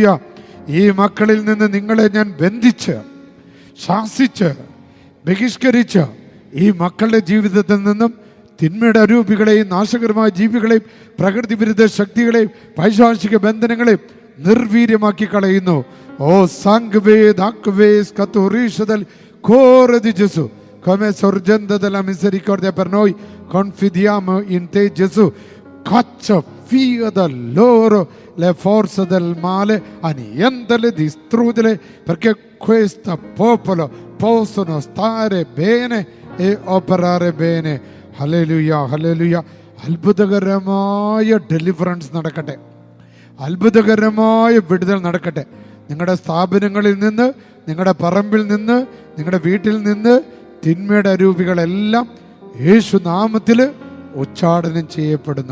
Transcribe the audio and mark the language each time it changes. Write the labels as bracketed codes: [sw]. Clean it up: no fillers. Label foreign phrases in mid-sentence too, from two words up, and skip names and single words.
[ml] ഈ മക്കളിൽ നിന്ന് നിങ്ങളെ ഞാൻ ബന്ധിച്ച്, ശാസിച്ച്, ബഹിഷ്കരിച്ച് ഈ മക്കളുടെ ജീവിതത്തിൽ നിന്നും തിന്മയുടെ അരൂപികളെയും നാശകരമായ ജീവികളെയും പ്രകൃതി വിരുദ്ധ ശക്തികളെയും പൈശാചിക ബന്ധനങ്ങളെയും നിർവീര്യമാക്കി കളയുന്നു. [it] ഓ come sorgendo della misericordia per noi, confidiamo in te Gesù, caccia via da loro le forze del male, annientale, distruggile, perché questo popolo possono stare bene e operare bene. [ml] Hallelujah, hallelujah. അത്ഭുതകരമായ ഡെലിവറൻസ് നടക്കട്ടെ, അത്ഭുതകരമായ വിടുതൽ നടക്കട്ടെ. നിങ്ങളുടെ സ്ഥാപനങ്ങളിൽ നിന്ന്, നിങ്ങളുടെ പറമ്പിൽ നിന്ന്, നിങ്ങളുടെ വീട്ടിൽ നിന്ന് തിന്മയുടെ അരൂപികളെല്ലാം യേശു നാമത്തിൽ ഉച്ചാടനം ചെയ്യപ്പെടുന്നു.